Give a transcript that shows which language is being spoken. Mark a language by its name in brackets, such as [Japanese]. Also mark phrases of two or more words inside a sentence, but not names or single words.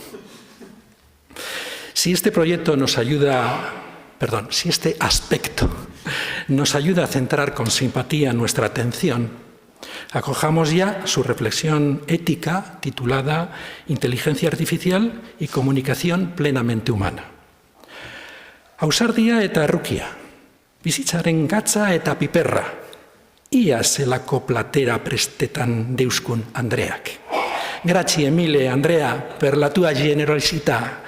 [Spanish] Si este aspecto nos ayuda a centrar con simpatía nuestra atención, acojamos ya su reflexión ética titulada Inteligencia Artificial y Comunicación Plenamente Humana. [Basque] Ausardia eta errukia, bizitzaren gatza eta piperra, ia zelako platera prestetan deuskun Andreak. [Italian] Grazie mille, Andrea, per la tua generosità.